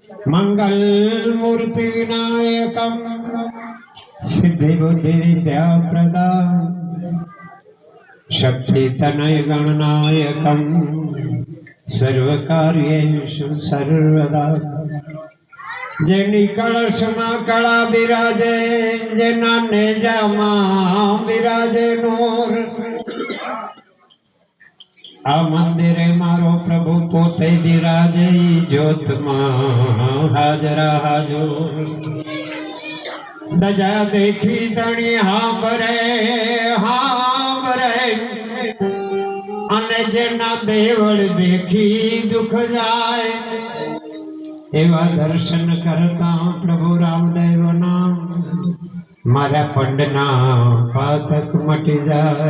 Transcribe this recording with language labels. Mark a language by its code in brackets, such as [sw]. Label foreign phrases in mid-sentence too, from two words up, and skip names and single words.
[sa] मंगल मूर्ति विनायकम सिद्धि बुद्धि विद्या प्रदान शक्ति तनय गणनायकम सर्व कार्येषु सर्वदा [gu] જેની કળશમા કળા વિરાજે જેના નેજામા વિરાજે નૂર આ મંદિરે મારો પ્રભુ પોતે વિરાજે જ્યોત મેં હાજરા હાજૂર દજા દેખી ધણી હાંભરે અને જેના દેવલ દેખી દુખ જાએ એવા દર્શન કરતા પ્રભુ રામદેવ નામ મારા પંડના પાતક મટી જાએ।